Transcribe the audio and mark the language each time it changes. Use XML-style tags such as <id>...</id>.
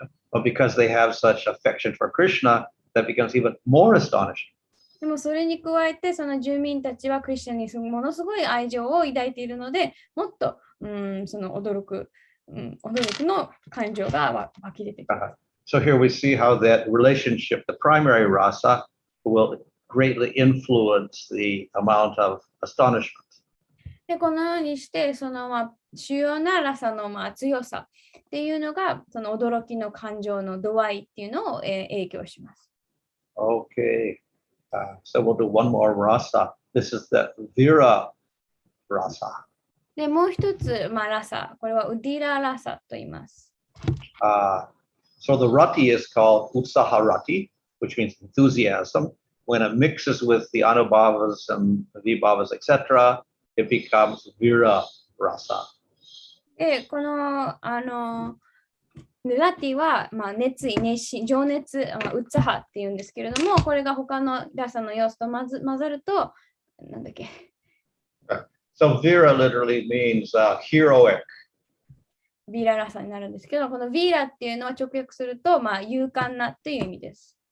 <en>But because they have such affection for Krishna, that becomes even more astonishing.</en> <ja>でもそれに加えて、その住民たちはクリシュナにものすごい愛情を抱いているので、もっとその驚きの感情が湧き出てくる。</ja> <en>So here we see how that relationship, the primary rasa, will greatly influence the amount of astonishment.</en> <ja>で、このようにして、主要なラサの強さっていうのが、その驚きの感情の度合いっていうのを影響します。</ja> <en>Okay. So we'll do one more rasa. This is the Vira rasa.</en> <ja>で、もう一つ、ラサ。これはウディララサと言います。</ja> <en>So the rati is called utsaharati, which means enthusiasm. When it mixes with the anubhavas and vibhavas, etc., it becomes vira rasa.</en> <ja>で、この、ラティは、熱意、熱心、情熱、ウッツハっていうんですけれども、これが他のラサの要素と混ざると、なんだっけ。</ja> <en>So vira literally means heroic.</en> <ja>ビーララサになるんですけど、このビーラっていうのは直訳すると、勇敢なっていう意味です。</ja>